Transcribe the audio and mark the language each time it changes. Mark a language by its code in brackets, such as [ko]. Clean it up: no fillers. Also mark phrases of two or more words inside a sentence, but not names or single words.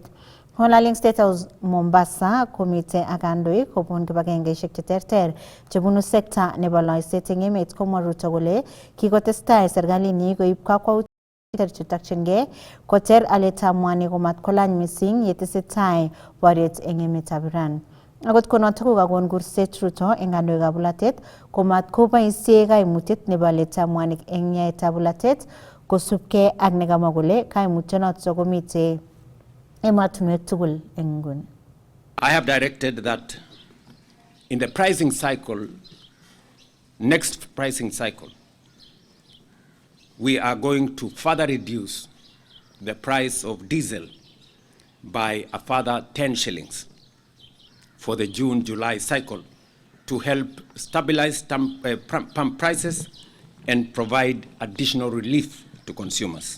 [kln] Ng'alaling State House Mombasa komite ak kandoik kobun kibagengeishek cheterter chebunu sekta nebo loiset eng emet komwa Ruto kole kikotestai serikalinyi koib kakwautik chetakchingei koter alyetab mwanik komatkolany mising yetesetai boriet eng emetab Iran. Akot konotok kokakon kurset Ruto eng kandoikab bolatet komatkoboisie kaimutiet nebo alyetab mwanik eng yaetab bolatet kosubkei ak nekamwa kole kaimutyonoto komite ematunwek tugul eng nguni. [en] I have directed that in the pricing cycle, next pricing cycle, we are going to further reduce the price of diesel by a further 10 shillings for the June-July cycle to help stabilize pump prices and provide additional relief to consumers.